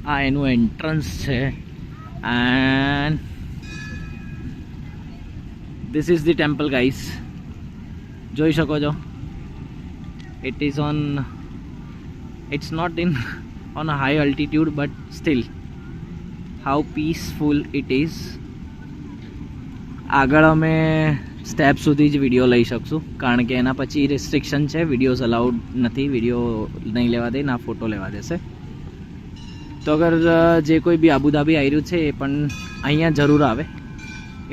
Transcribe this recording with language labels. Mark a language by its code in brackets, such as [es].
[gu] આ એનું એન્ટ્રન્સ છે [en] And this is the temple guys. [gu] જોઈ શકો છો। [en] it is on, it's not in on a high altitude but still how peaceful it is। [gu] આગળ અમે સ્ટેપ સુધી જ વિડીયો લઈ શકશું કારણ કે એના પછી રિસ્ટ્રિક્શન છે, વિડીયોઝ અલાઉડ નથી, વિડીયો નહીં લેવા દે, ના ફોટો લેવા દેશે। તો અગર જે કોઈ બી આબુધાબી આવી રહ્યું છે એ પણ અહીંયા જરૂર આવે।